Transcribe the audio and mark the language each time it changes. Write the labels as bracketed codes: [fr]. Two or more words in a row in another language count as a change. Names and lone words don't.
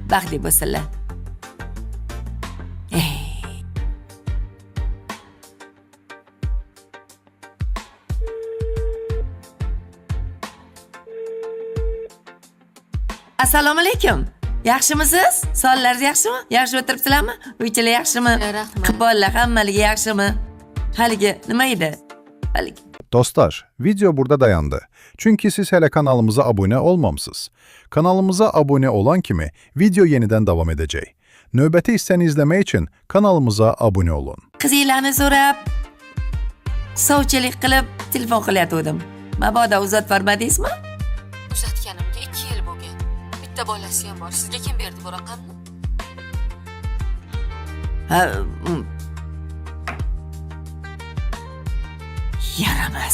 [uz] Assalomu alaykum. Yaxshimisiz? Sonlaringiz yaxshimi? Yaxshi o'tiribsizlarmi? Uychilar yaxshimi? Rahmat. Qibonlar hammaligi yaxshimi? Haligi nima edi? [tr] Dostlar, video burada dayandı. Çünkü siz hele kanalımıza abone olmamışsınız. Kanalımıza abone olan kimi video yeniden devam edecek. [az] Növbəti hissəni izləmək için kanalımıza abone olun. [uz] Qizinglarni so'rab, sovchilik qilib telefon qilyotgandim. Mabodo uzatib bermadingizmi? Uzatganimga 2 yil bo'lgan. Bitta bolasi ham bor. Sizga kim berdi bu raqamni? Yaramas.